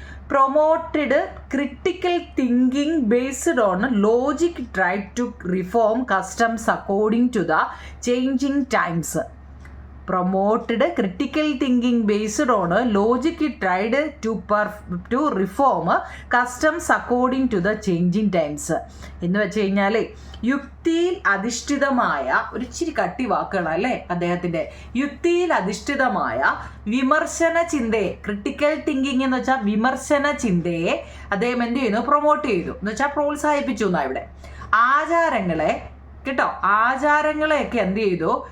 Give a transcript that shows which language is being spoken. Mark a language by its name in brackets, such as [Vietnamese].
[English] Promoted critical thinking based on logic, tried to reform customs according to the changing times. promoted critical thinking based on logic, tried to reform customs according to the changing times. [Malayalam] എന്ന് വെച്ച് കഴിഞ്ഞാൽ യുക്തിയിൽ അധിഷ്ഠിതമായ ഒരു ഇച്ചിരി കട്ടി വാക്കുകളല്ലേ അദ്ദേഹത്തിൻ്റെ. യുക്തിയിൽ അധിഷ്ഠിതമായ വിമർശന ചിന്തയെ, ക്രിട്ടിക്കൽ തിങ്കിങ് എന്ന് വെച്ചാൽ വിമർശന ചിന്തയെ അദ്ദേഹം എന്ത് ചെയ്യുന്നു? പ്രൊമോട്ട് ചെയ്തു എന്ന് വെച്ചാൽ പ്രോത്സാഹിപ്പിച്ചു എന്നാണ് ഇവിടെ. ആചാരങ്ങളെ കേട്ടോ, ആചാരങ്ങളെയൊക്കെ എന്ത് ചെയ്തു?